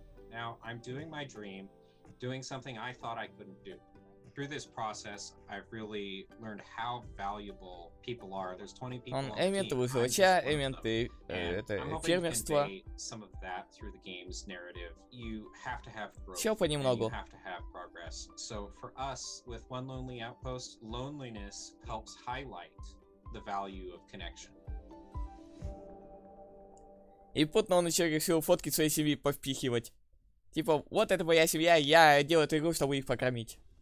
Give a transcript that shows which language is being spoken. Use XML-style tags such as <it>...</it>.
<en>Now I'm doing my dream, doing something I thought I couldn't do. Through this process, I've really learned how valuable people are. There's 20 people on the team.</en> <ru>Элементы выживача, элементы фермерства.</ru> <en>Some of that through the game's narrative. You have to have growth.</en> <ru>Все понемногу.</ru> <en>You have to have progress. So for us, with One Lonely Outpost, loneliness helps highlight the value of connection.</en> <ru>И потом он еще решил фотки своей семьи повпихивать. Типа, вот это моя семья, я делаю эту игру, чтобы их покормить.</ru>